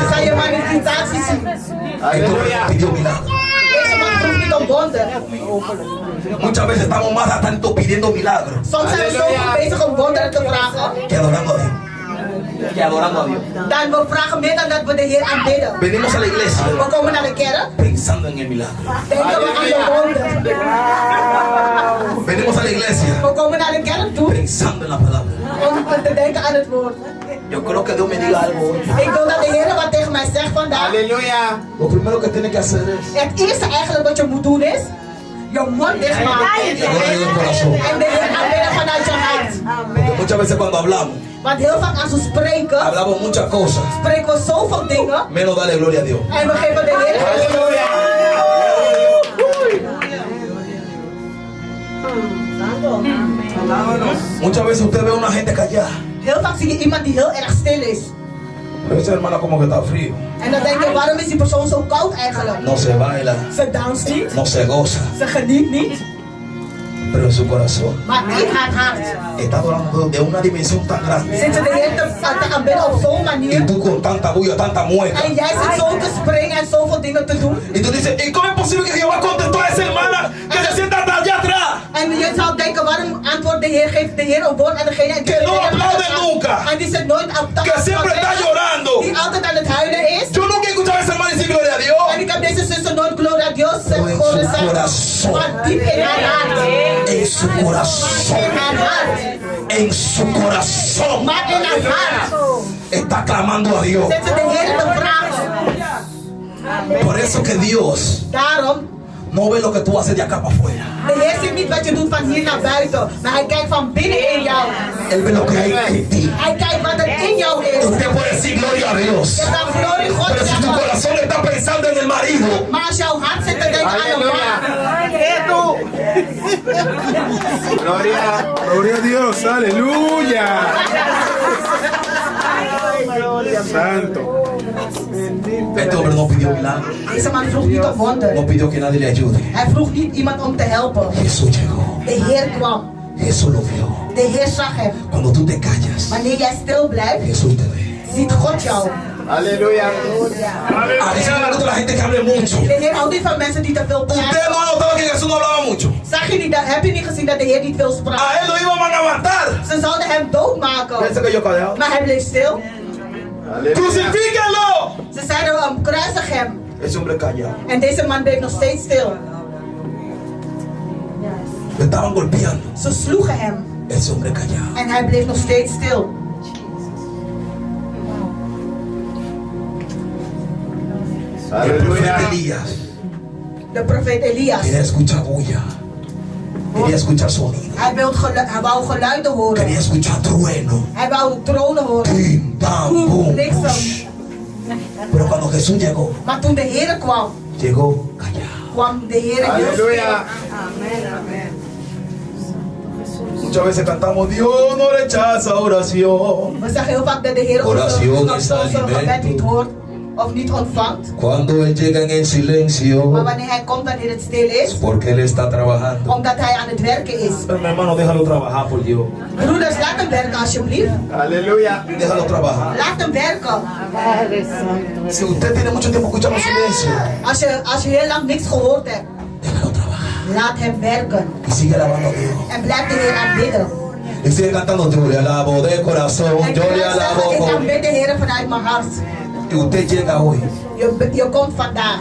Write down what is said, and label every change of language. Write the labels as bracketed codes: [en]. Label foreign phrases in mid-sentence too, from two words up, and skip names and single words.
[nl] dan zal je manifestaties zien. [es] Esto me pidió milagro. [nl] Deze man vroeg niet om wonder. [es] Muchas veces estamos más atento pidiendo milagros [nl] Soms zijn we zo goed bezig om wonderen te vragen, [es] que adorando a Dios. [nl] dan we vragen meer dan dat we de Heer aanbidden. [es] Venimos a la iglesia [nl] We komen naar de kerk, [es] pensando en el milagro. [nl] denken we aan de wonder. [es] Venimos a la iglesia [nl] We komen naar de kerk toe [es] pensando en la palabra. [nl] om te denken aan het woord. [es] Yo creo que Dios me diga algo hoy. [nl] Ik wil dat de Heer wat tegen mij zegt vandaag. [es] Aleluya. Lo primero que tiene que hacer es [nl] Het eerste eigenlijk wat je moet doen is je mond dichtmaken [es] adorar en el corazón. [nl] en de Heer aanbidden vanuit je hart. [es] Porque muchas veces cuando hablamos, [nl] Want heel vaak als we spreken, [es] hablamos muchas cosas, [nl] spreken we zoveel dingen [es] menos darle gloria a Dios. [nl] en we geven de Heer geen glorie. [es] Muchas veces usted ve a una gente callada. [nl] Heel vaak zie je iemand die heel erg stil is. [es] Pero esa hermana como que está frío. [nl] En dan denk je, waarom is die persoon zo koud eigenlijk? [es] No se baila, [nl] Ze danst niet, [es] no se goza, [nl] ze geniet niet, [es] pero en su corazón [nl] maar in haar hart [es] está adorando de una dimensión tan grande. [nl] zit ze de Heer te aanbidden op zo'n [es] Y [nl] manier. [es] tú con tanta bulla, tanta mueca. [nl] En jij zit zo te springen en zoveel dingen te doen. [es] Y tú dices, ¿y cómo es posible que Jehová contestó a esa hermana que se sienta hasta allá atrás? [nl] En je zou denken, waarom antwoordt de Heer, geeft de Heer een woord aan degene en [es] Que no aplaude nunca. [nl] en die zit nooit op [es] Que siempre está llorando. [nl] die altijd aan het huilen is. [es] Yo nunca he escuchado a esa [nl] horen [es] su [nl] zeggen. [es] corazón. [nl] Maar diep in haar hart. [es] En su [nl] In [es] corazón. [nl] haar hart. [es] En su corazón. [nl] Maar in haar hart. [es] Está clamando a Dios. [nl] Zit ze de Heer te vragen. [es] Por eso que Dios [nl] Daarom, [es] no ve lo que tú haces de acá para afuera. [nl] de Heer ziet niet wat je doet van hier naar buiten. Maar hij kijkt van binnen in jou. [es] Él ve lo que hay en ti. [nl] Hij kijkt wat er in jou is. [es] Usted puede decir gloria a Dios. [nl] Je kan glorie God [es] Pero si tu [nl] zeggen. [es] corazón está pensando en el marido, [nl] Maar als jouw hart zit te denken aan een man. Heer toe. [es] Gloria. Gloria a Dios. Aleluya. Santo. este hombre no pidió milagro. [nl] Deze man vroeg niet om wonder. [es] No pidió que nadie le ayude. [nl] Hij vroeg niet iemand om te helpen. [es] Jesús llegó. [nl] De Heer kwam. [es] Jesús lo vio. [nl] De Heer zag hem. [es] Cuando tú te callas, [nl] Wanneer jij stil blijft, [es] Jesús te ve. [nl] ziet God jou. [es] Aleluya. A veces me gusta la gente que hable mucho. [nl] De Heer houdt niet van mensen die te veel [es] Usted [nl] praten. [es] no ha notado que Jesús no hablaba mucho. [nl] Zag je niet, heb je niet gezien dat de Heer niet veel sprak? [es] A él lo iban a matar. [nl] Ze zouden hem doodmaken. [es] Piensa que yo callado. [nl] Maar hij bleef stil. [es] Aleluya. Crucifíquenlo. [nl] Ze zeiden, kruisig hem. [es] Ese hombre callado. [nl] En deze man bleef nog steeds stil. [es] Le estaban golpeando. [nl] Ze sloegen hem. [es] Ese hombre callado. [nl] En hij bleef nog steeds stil. [es] El profeta Aleluya. Elías [nl] De profeet Elias. [es] quería escuchar bulla. Quería escuchar sonido. [nl] Hij wou geluiden horen. [es] Quería escuchar trueno. [nl] Hij wou tronen horen. Tim, tam, boom, Bliksem. push. [es] Pero cuando Jesús llegó, [nl] Maar toen de Heer kwam, [es] llegó callado. [nl] kwam de Heer heel stil. [es] Aleluya. Muchas veces cantamos, Dios no rechaza oración. [nl] We zeggen heel vaak dat de Heer [es] Oración [nl] onze is gebed [es] alimento. [nl] niet hoort of niet ontvangt. [es] Cuando Él llega en el silencio, [nl] Maar wanneer hij komt, wanneer het stil is, [es] porque Él está trabajando. [nl] omdat hij aan het werken is. [es] Pero mi hermano, déjalo trabajar por Dios. [nl] Broeders, laat hem werken alsjeblieft. [es] Aleluya. Déjalo trabajar. [nl] Laat hem werken. [es] Si usted tiene mucho tiempo escuchando silencio, [nl] Als je heel lang niks gehoord hebt, [es] déjalo trabajar. [nl] laat hem werken. [es] Y sigue alabando a Dios. [nl] En blijf de Heer aanbidden. [es] Y sigue cantando, yo le alabo de corazón, [nl] En [es] yo le [nl] blijf [es] alabo [nl] zeggen, ik [es] con... [nl] aanbid de Heer vanuit mijn hart. [es] Y usted llega hoy, [nl] Je komt vandaag.